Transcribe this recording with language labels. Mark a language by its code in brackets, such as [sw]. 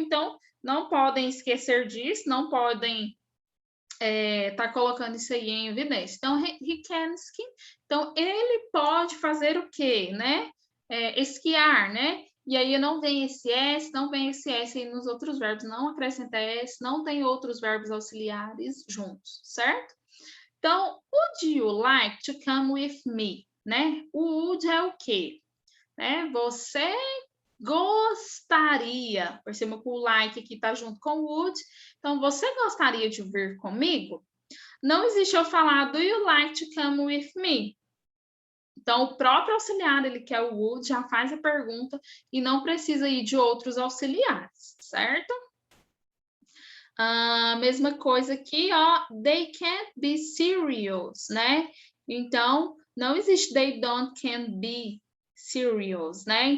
[pt] Então, não podem esquecer disso, não podem tá colocando isso aí em evidência. Então, [en] he can ski. [pt] Então, ele pode fazer o quê, né? Esquiar, né? E aí não vem esse S, não vem esse S aí nos outros verbos, não acrescenta S, não tem outros verbos auxiliares juntos, certo? [en] Então, would you like to come with me? [pt] Né? O would é o quê? Né? Você gostaria, perceba que o like aqui está junto com o would, então você gostaria de vir comigo? Não existe eu falar, [en] do you like to come with me? [pt] Então, o próprio auxiliar, ele quer o would, já faz a pergunta e não precisa ir de outros auxiliares, certo? Mesma coisa aqui, ó, [en] they can't be serious, [pt] né? Então, não existe [en] they don't can be serious, né?